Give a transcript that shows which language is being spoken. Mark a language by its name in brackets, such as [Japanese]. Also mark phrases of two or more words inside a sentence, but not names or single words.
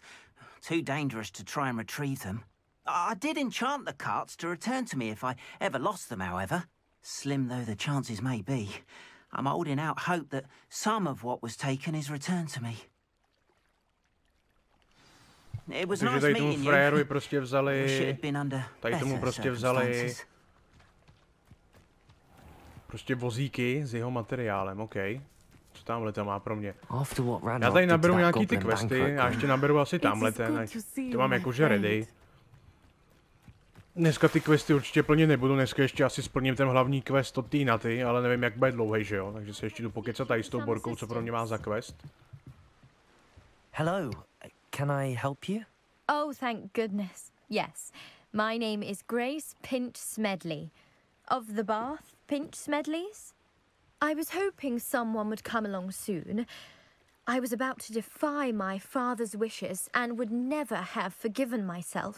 [English] Too dangerous to try and retrieve them. I did enchant the carts to return to me if I ever lost them, however. Slim though the chances may be, I'm holding out hope that some of what was taken is returned to me. It was [Czech] Takže [English] nice [Czech] tady tomu [English] meeting [Czech] frajerovi [English] you. [Czech] prostě [English] Wish it [Czech] vzali, [English] had been under [Czech] tady tomu [English] better [Czech] prostě vzali [English] circumstances. [Czech] prostě vozíky s jeho materiálem, OK. Co tamhle to má pro mě? [English] After what [Czech] Já [English] Ranrock [Czech] tady [English] did to [Czech] naberu [English] that [Czech] nějaký ty [English] goblin [Czech] questy [English] banquet, [Czech] a ještě naberu asi tamhle ten, ať to mám jakože ready. Dneska ty questy určitě plně nebudu, dneska ještě asi splním ten hlavní quest od té Naty, ale nevím jak bude dlouhý, že jo? Takže se ještě jdu pokecat tady s tou Borkou, co pro mě má za quest. [English] Hello, can I help you? Oh, thank goodness. Yes. My name is Grace Pinch Smedley. Of the Bath Pinch Smedleys? I was hoping someone would come along soon. I was about to defy my father's wishes and would never have forgiven myself.